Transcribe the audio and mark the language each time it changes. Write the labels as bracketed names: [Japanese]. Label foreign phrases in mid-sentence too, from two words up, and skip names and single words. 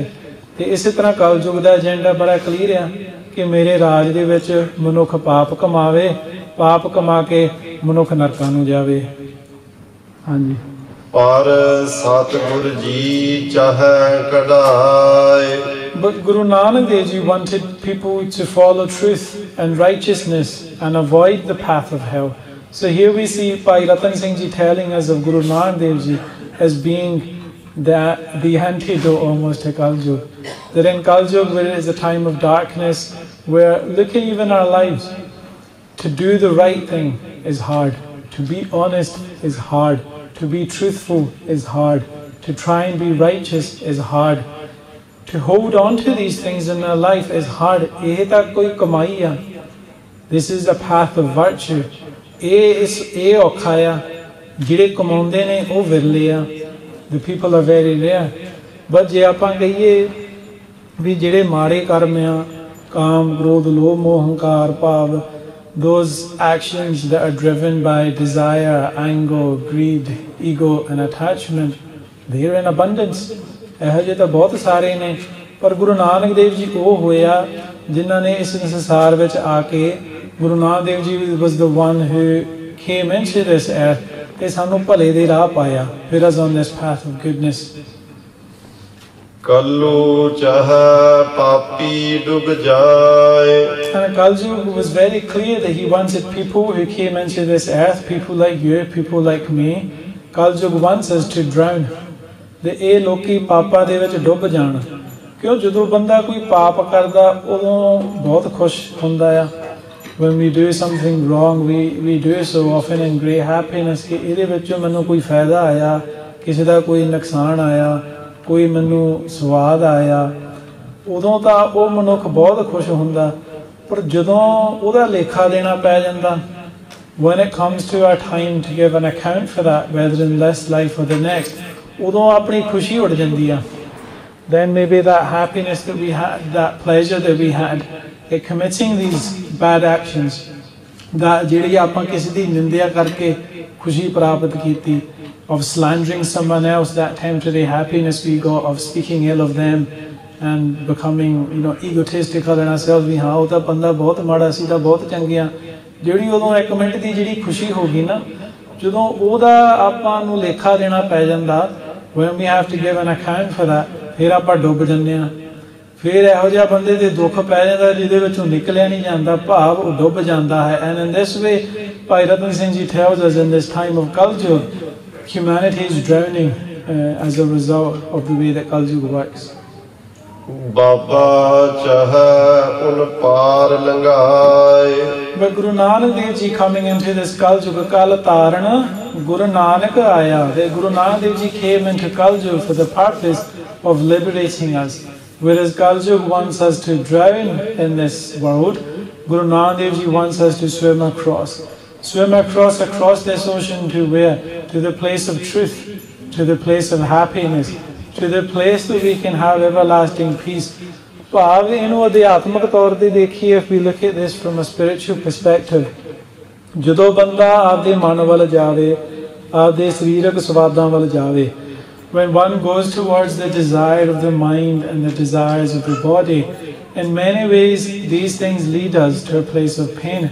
[Punjabi] ਤੇ ਇਸੇ ਤਰ੍ਹਾਂ ਕਲਯੁਗ ਦਾ ਏਜੰਡਾ ਬੜਾ ਕਲੀਅਰ ਆ ਕਿ ਮੇਰੇ ਰਾਜ ਦੇ ਵਿੱਚ ਮਨੁੱਖ ਪਾਪ ਕਮਾਵੇ, ਪਾਪ ਕਮਾ ਕੇ ਮਨੁੱਖ ਨਰਕਾਂ ਨੂੰ ਜਾਵੇ. ਹਾਂਜੀ. ਪਰ ਸਤਿਗੁਰ ਜੀ ਚਾਹੇ ਕਢਾਏ. [English] But Guru Nanak Dev Ji wanted people to follow truth and righteousness and avoid the path of hell. So here we see Bhai Ratan Singh Ji telling us of Guru Nanak Dev Ji as being the antidote almost to Kaljug. That in Kaljug, where it is a time of darkness where look at even our lives. To do the right thing is hard. To be honest is hard. To be truthful is hard. To try and be righteous is hard. To hold on to these things in our life is hard. [Punjabi] ਇਹ ਤਾਂ ਕੋਈ ਕਮਾਈ ਆ. [English] This is a path of virtue. [Punjabi] ਇਹ ਔਖਾ ਆ. ਜਿਹੜੇ ਕਮਾਉਂਦੇ ਨੇ ਉਹ ਵਿਰਲੇ ਆ. [English] The people are very rare. [Punjabi] But ਜੇ ਆਪਾਂ ਕਹੀਏ ਵੀ ਜਿਹੜੇ ਮਾੜੇ ਕਰਮ ਆ, ਕਾਮ, ਕ੍ਰੋਧ, ਲੋਭ, ਮੋਹ, ਹੰਕਾਰ, ਭਾਵ, [English] those actions that are driven by desire, anger, greed, ego and attachment, they are in abundance. [Punjabi] ਇਹੋ ਜਿਹੇ ਤਾਂ ਬਹੁਤ ਸਾਰੇ ਨੇ, ਪਰ ਗੁਰੂ ਨਾਨਕ ਦੇਵ ਜੀ ਉਹ ਹੋਇਆ ਜਿਨ੍ਹਾਂ ਨੇ ਇਸ ਸੰਸਾਰ ਵਿੱਚ ਆ ਕੇ, ਗੁਰੂ ਨਾਨਕ ਦੇਵ ਜੀ [English] was the one who came into this earth [Punjabi] ਤੇ ਸਾਨੂੰ ਭਲੇ ਦੇ ਰਾਹ ਪਾਇਆ, [English] put us on this path of goodness. [Punjabi] ਕੱਲੂ ਚਾਹੈ ਪਾਪੀ ਡੁੱਬ ਜਾਏ. [English] And Kaljug was very clear that he wanted people who came into this earth, people like you, people like me. Kaljug wants us to drown. [Punjabi] ਤੇ ਇਹ ਲੋਕੀ ਪਾਪਾਂ ਦੇ ਵਿੱਚ ਡੁੱਬ ਜਾਣ. ਕਿਉਂ? ਜਦੋਂ ਬੰਦਾ ਕੋਈ ਪਾਪ ਕਰਦਾ ਉਦੋਂ ਬਹੁਤ ਖੁਸ਼ ਹੁੰਦਾ ਆ. [English] When we do something wrong, we do so often in great happiness [Punjabi] ਕਿ ਇਹਦੇ ਵਿੱਚੋਂ ਮੈਨੂੰ ਕੋਈ ਫਾਇਦਾ ਆਇਆ, ਕਿਸੇ ਦਾ ਕੋਈ ਨੁਕਸਾਨ ਆਇਆ, ਕੋਈ ਮੈਨੂੰ ਸਵਾਦ ਆਇਆ, ਉਦੋਂ ਤਾਂ ਉਹ ਮਨੁੱਖ ਬਹੁਤ ਖੁਸ਼ ਹੁੰਦਾ. ਪਰ ਜਦੋਂ ਉਹਦਾ ਲੇਖਾ ਦੇਣਾ ਪੈ ਜਾਂਦਾ, [English] when it comes to our time to give an account for that, whether in this life or the next, [Punjabi] ਉਦੋਂ ਆਪਣੀ ਖੁਸ਼ੀ ਉੱਡ ਜਾਂਦੀ ਆ. [English] Then maybe that happiness that we had, that pleasure that we had at committing these bad actions, that [Punjabi] ਜਿਹੜੀ ਆਪਾਂ ਕਿਸੇ ਦੀ ਨਿੰਦਿਆ ਕਰਕੇ ਖੁਸ਼ੀ ਪ੍ਰਾਪਤ ਕੀਤੀ, [English] of slandering someone else, that temporary happiness we got of speaking ill of them and becoming, egotistical in ourselves, [Punjabi] ਵੀ ਹਾਂ ਉਹ ਤਾਂ ਬੰਦਾ ਬਹੁਤ ਮਾੜਾ ਸੀ, ਤਾਂ ਬਹੁਤ ਚੰਗੇ ਆ. ਜਿਹੜੀ ਉਦੋਂ ਇੱਕ ਮਿੰਟ ਦੀ ਜਿਹੜੀ ਖੁਸ਼ੀ ਹੋ ਗਈ ਨਾ, ਜਦੋਂ ਉਹਦਾ ਆਪਾਂ ਨੂੰ ਲੇਖਾ ਦੇਣਾ ਪੈ ਜਾਂਦਾ, [English] when we have to give an account for that, [Punjabi] ਫਿਰ ਆਪਾਂ ਡੁੱਬ ਜਾਂਦੇ ਆ. ਫਿਰ ਇਹੋ ਜਿਹਾ ਬੰਦੇ ਦੇ ਦੁੱਖ ਪੈ ਜਾਂਦਾ ਜਿਹਦੇ ਵਿੱਚੋਂ ਨਿਕਲਿਆ ਨਹੀਂ ਜਾਂਦਾ, ਭਾਵ ਉਹ ਡੁੱਬ ਜਾਂਦਾ ਹੈ. [English] And in this way, ਭਾਈ ਰਤਨ ਸਿੰਘ ਜੀ tells us in this time of Kaljug, humanity is drowning as a result of the way that Kaljug works. [Punjabi] ਬਾਬਾ ਚਾਹੈ ਉਨ ਪਾਰ ਲੰਘਾਏ. [English] But Guru Nanak Dev Ji coming into this Kaljug, [Punjabi] ਕਲ ਤਾਰਨ, ਗੁਰੂ ਨਾਨਕ ਆਇਆ. [English] Guru Nanak Dev Ji came into Kaljug for the purpose of liberating us. Whereas Kaljug wants us to drown in this world, Guru Nanak Dev Ji wants us to swim across. Swim across this ocean to where? To the place of truth, to the place of happiness, to the place that we can have everlasting peace. [Punjabi] ਭਾਵ ਇਹਨੂੰ ਅਧਿਆਤਮਕ ਤੌਰ ਤੇ ਦੇਖੀਏ, [English] if we look at this from a spiritual perspective, [Punjabi] ਜਦੋਂ ਬੰਦਾ ਆਪਦੇ ਮਨ ਵੱਲ ਜਾਵੇ, ਆਪਦੇ ਸਰੀਰਕ ਸਵਾਦਾਂ ਵੱਲ ਜਾਵੇ, [English] when one goes towards the desire of the mind and the desires of the body, in many ways these things lead us to a place of pain.